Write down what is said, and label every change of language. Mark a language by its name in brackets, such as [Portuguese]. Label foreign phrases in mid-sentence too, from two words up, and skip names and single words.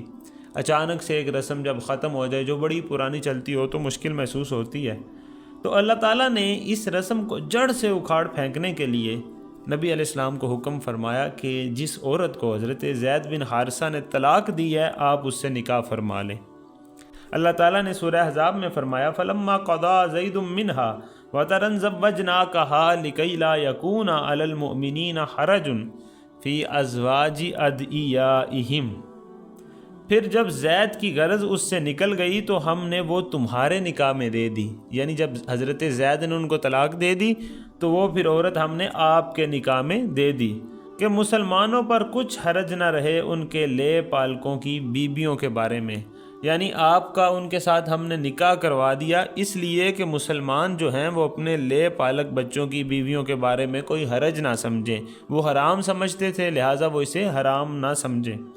[Urdu] اچانک سے ایک رسم جب ختم ہو جائے جو بڑی پرانی چلتی ہو تو مشکل محسوس ہوتی ہے. تو اللہ تعالیٰ نے اس رسم کو جڑ سے اکھاڑ پھینکنے کے لیے نبی علیہ السلام کو حکم فرمایا کہ جس عورت کو حضرت زید بن حارثہ نے طلاق دی ہے، آپ اس سے نکاح فرما لیں. اللہ تعالیٰ نے سورہ احزاب میں فرمایا, [Arabic] فلما قضى زيد منها وطرا زوجناكها لكي لا يكون على المؤمنين حرج فی ازواج ادعیائہم، [Urdu] پھر جب زید کی غرض اس سے نکل گئی تو ہم نے وہ تمہارے نکاح میں دے دی، یعنی جب حضرت زید نے ان کو طلاق دے دی تو وہ پھر عورت ہم نے آپ کے نکاح میں دے دی کہ مسلمانوں پر کچھ حرج نہ رہے ان کے لے پالکوں کی بیویوں کے بارے میں، یعنی آپ کا ان کے ساتھ ہم نے نکاح کروا دیا اس لیے کہ مسلمان جو ہیں وہ اپنے لے پالک بچوں کی بیویوں کے بارے میں کوئی حرج نہ سمجھیں، وہ حرام سمجھتے تھے لہٰذا وہ اسے حرام نہ سمجھیں۔